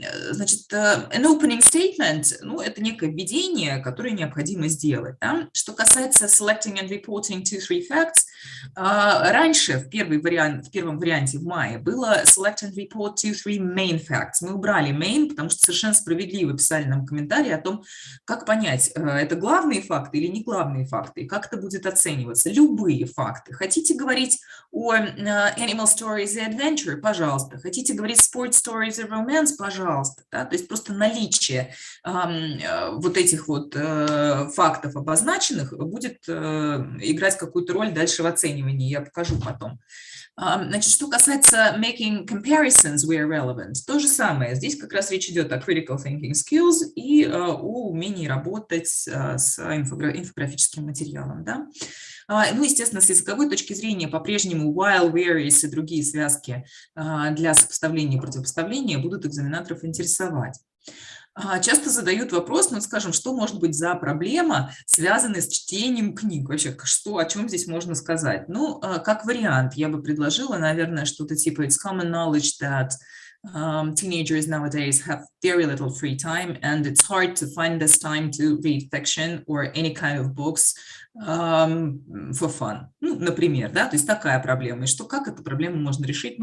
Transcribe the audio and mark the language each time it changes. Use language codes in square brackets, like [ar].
[ru] Значит, [en] an opening statement, [ru] это некое введение, которое необходимо сделать. Да? Что касается [en] selecting and reporting 2-3 facts, [ru] раньше в первом варианте в мае было [en] select and report 2-3 main facts. [ru] Мы убрали main, потому что совершенно справедливо писали нам комментарии о том, как понять, это главные факты или не главные факты, и как это будет оцениваться. Любые факты. Хотите говорить о [en] animal stories [ru] и adventure, пожалуйста. Хотите говорить [en] sport stories [ru] и romance, пожалуйста. Да? То есть просто наличие вот этих вот фактов обозначенных будет играть какую-то роль дальше в оценивании. Я покажу потом. Значит, что касается [en] making comparisons where relevant, [ru] то же самое. Здесь как раз речь идет о [en] critical thinking skills [ru] и о умении работать с инфографическим материалом. Да? Естественно, с языковой точки зрения по-прежнему [en] while, where [ru] и другие связки для сопоставления и противопоставления будут экзаменаторов интересовать. Часто задают вопрос, скажем, что может быть за проблема, связанная с чтением книг? Вообще, о чем здесь можно сказать? Как вариант, я бы предложила, наверное, что-то типа [en] it's common knowledge that teenagers nowadays have very little free time and it's hard to find this time to read fiction or any kind of books for fun. [ru] Например, да, то есть такая проблема. И как эту проблему можно решить?